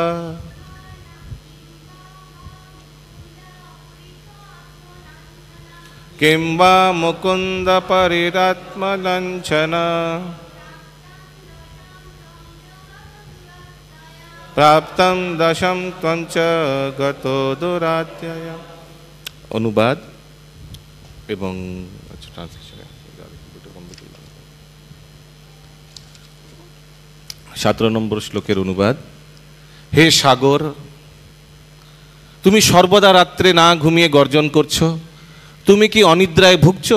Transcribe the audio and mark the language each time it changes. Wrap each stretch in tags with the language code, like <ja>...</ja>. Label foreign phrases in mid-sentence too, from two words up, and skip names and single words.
<sa>किं वा मुकुन्दपरितात्मलाञ्छन प्राप्तं दशं त्वं च गतो दुरात्ययम्।</sa> <bn>অনুবাদ এবং ট্রান্সলেশন 17 নম্বর শ্লোকের অনুবাদ। হে সাগর, তুমি সর্বদা রাত্রে না ঘুমিয়ে গর্জন করছো, তুমি কি অনিদ্রায় ভুগছো?</bn>